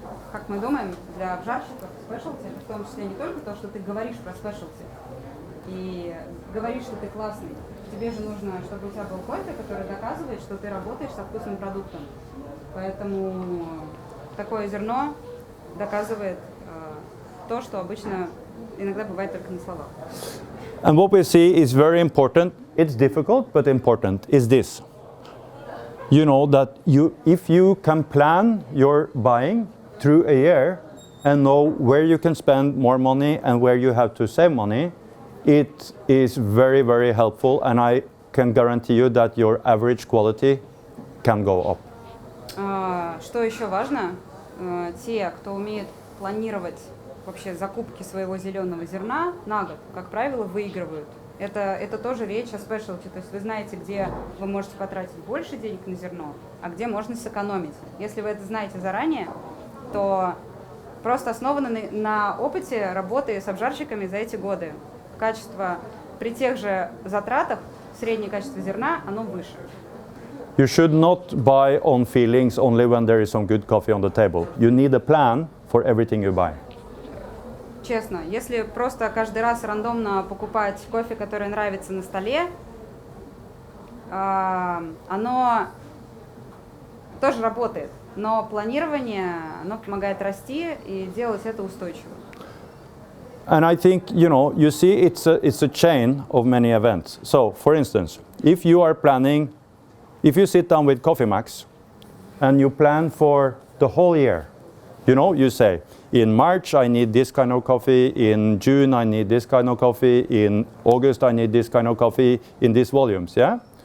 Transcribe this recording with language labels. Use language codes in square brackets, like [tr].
[ru] Как мы думаем, для обжарщиков спешелти это в том числе не только то, что ты говоришь про спешелти и говоришь, что ты классный. Тебе же нужно, чтобы у тебя был кофе, который доказывает, что ты работаешь со вкусным продуктом. Поэтому такое зерно доказывает то, что обычно иногда бывает только на словах. [en] And what we see is very important, it's difficult but important, is this. That if you can plan your buying through a year and know where you can spend more money and where you have to save money, it is very, very helpful, and I can guarantee you that your average quality can go up. [ru] Что еще важно, те, кто умеет планировать вообще закупки своего зеленого зерна на год, как правило, выигрывают. Это тоже речь о спешелти, то есть вы знаете, где вы можете потратить больше денег на зерно, а где можно сэкономить. Если вы это знаете заранее, то просто основано на опыте работы с обжарщиками за эти годы. Качество при тех же затратах, среднее качество зерна, оно выше. [en] You should not buy on feelings only when there is some good coffee on the table. You need a plan for everything you buy. [ru] Честно, если просто каждый раз рандомно покупать кофе, который нравится на столе, оно тоже работает, но планирование, оно помогает расти и делать это устойчиво. [en] And I think, you see it's a chain of many events. So, for instance, if you sit down with Coffee Max and you plan for the whole year, you say, in March I need this kind of coffee, in June I need this kind of coffee, in August I need this kind of coffee, in these volumes, yeah?